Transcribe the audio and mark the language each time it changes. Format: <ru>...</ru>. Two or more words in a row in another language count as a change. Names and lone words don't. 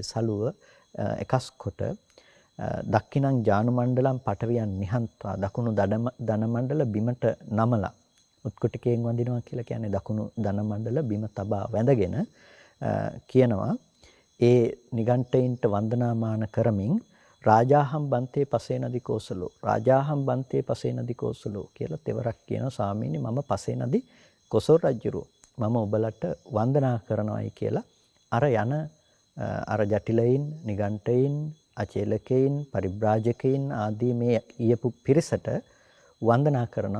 <si>සලුව එකස් කොට</si> <pi>දක්ඛිනං ජානු මණ්ඩලම් පටවියන් නිහන්ත්වා,</pi> <si>දකුණු දන මණ්ඩල බිමට නමලා, උත්කොටිකයෙන් වඳිනවා කියලා කියන්නේ දකුණු දන මණ්ඩල බිම තබා වැඳගෙන කියනවා ඒ නිගණ්ඨයින්ට වන්දනාමාන කරමින්</si> <pi>රාජාහම් බන්තේ පසේනදි කෝසලෝ, රාජාහම් බන්තේ පසේනදි කෝසලෝ</pi> <si>කියලා තෙවරක් කියනවා. ස්වාමීනි, මම පසේනදි කොසල් රජුරෝ, මම ඔබලට වන්දනා කරනවායි කියලා අර යන අර ජටිලයින්, නිගණ්ඨයින්, අචේලකයින්, පරිබ්‍රාජකයින් ආදී මේ ඊයපු පිරිසට වන්දනා කරනවා.</si>